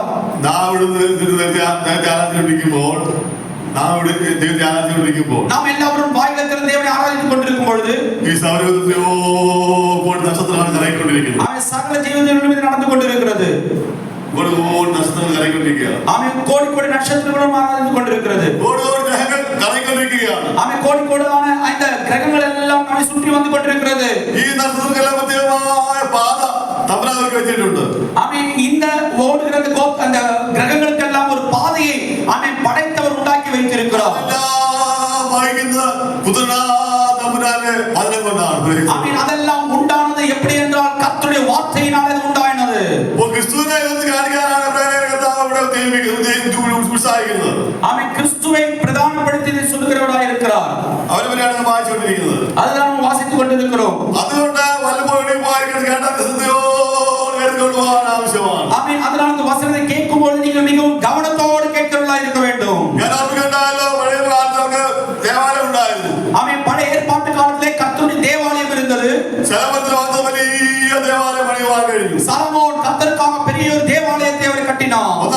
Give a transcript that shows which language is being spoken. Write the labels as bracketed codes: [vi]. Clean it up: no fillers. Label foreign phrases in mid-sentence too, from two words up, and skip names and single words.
[ml] നാം ഇവിടെ ധ്യാനത്തിലിരിക്കുമ്പോൾ [ta] நாம் எல்லாரும் வாயில திறந்து தேவனை ஆராதித்துக் கொண்டிருக்கும் பொழுது [ml] ഈ സൗരയൂഥത്തിലോ കോടി നക്ഷത്രങ്ങൾ കറങ്ങിക്കൊണ്ടിരിക്കുന്നു. [ta] அவன் சகல ஜீவன்களிலும் இது நடந்து கொண்டிருக்கிறது. கோடி நட்சத்திரங்கள் കറങ്ങിക്കൊണ്ടിരിക്കുകയാണ്. அவன் கோடி கோடி நட்சத்திரங்களும் ஆராதித்துக் கொண்டிருக்கிறது. கோடி கோடி கிரகங்கள் கറങ്ങിക്കൊണ്ടിരിക്കുകയാണ്. அவன் கோடி கோடியான அந்த கிரகங்கள் எல்லாம் நம்மை சுற்றி வந்து கொண்டிருக்கிறது. [ml] ഈ നക്ഷത്രങ്ങളെ പ്രത്യേകമായ പാത തമ്പുരാൻ വെച്ചിട്ടുണ്ട്. [ta] அவன் இந்த ஓடுகிற அந்த கிரகங்களுக்கெல்லாம் ஒரு பாதையை அவன் படைத்தவர் உண்டாக்கி வைத்திருக்கிறார். அவன் அதெல்லாம் உண்டானது எப்படி என்றால் கர்த்தருடைய வார்த்தையினாலே உண்டானது. அவன் கிறிஸ்துவை பிரதானப்படுத்தி சொல்லுகிறவராய் இருக்கிறார். அதுதான் வாசித்துக் கொண்டிருக்கிறோம். [ml] അതുകൊണ്ട് വല്ലപ്പോഴും [ta] ஆமென். அதனால இந்த வசனத்தை கேட்கும்போது நீங்கள் மிகவும் கவனத்தோடு கேட்கிறவர்களாய் இருக்க வேண்டும். ஆமென். பழைய ஏற்பாட்டு காலத்திலே கர்த்தருடைய தேவாலயம் இருந்தது. சாலமோன் கர்த்தருக்காக பெரிய ஒரு தேவாலயத்தை அவர் கட்டினார்.